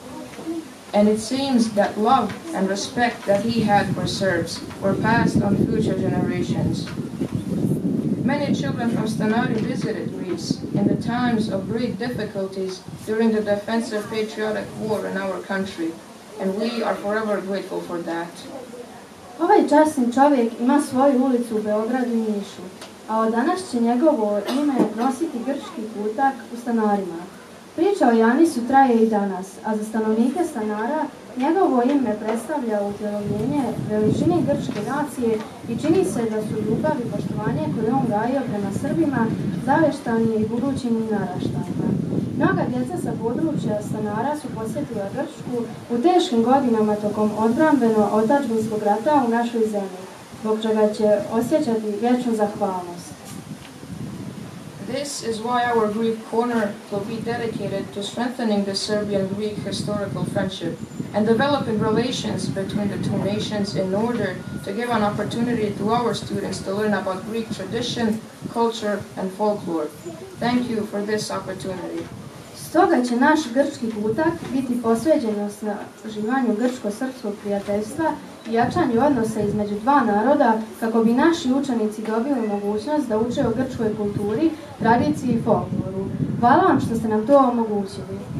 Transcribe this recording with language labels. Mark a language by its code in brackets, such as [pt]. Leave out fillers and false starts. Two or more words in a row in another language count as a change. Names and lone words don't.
[en] And it seems that love and respect that he had for Serbs were passed on future generations. Many children from Stanari visited Greece in the times of great difficulties during the defensive patriotic war in our country, and we are forever grateful for that. [sr] Ovaj časni čovjek ima svoju ulicu u Beogradu i Nišu, a od danas će njegovo ime nositi Grčki kutak u Stanarima. Priča o Janisu traje i danas, a za stanovnike Stanara njegovo ime predstavlja utjelovljenje veličine grčke nacije i čini se da su ljubav i poštovanje koje on gajio prema Srbima zaveštani i budućim naraštajima. Mnoga djeca sa područja Stanara su posjetila Grčku u teškim godinama tokom odbrambeno-otadžbinskog rata u našoj zemlji, zbog čega će osjećati vječnu zahvalnost. [en] This is why our Greek corner will be dedicated to strengthening the Serbian-Greek historical friendship and developing relations between the two nations in order to give an opportunity to our students to learn about Greek tradition, culture, and folklore. Thank you for this opportunity. [sr] Stoga će naš grčki kutak biti posvećen osnaživanju grčko-srpskog prijateljstva i jačanju odnosa između dva naroda kako bi naši učenici dobili mogućnost da uče o grčkoj kulturi, tradiciji i folkloru. Hvala vam što ste nam to omogućili.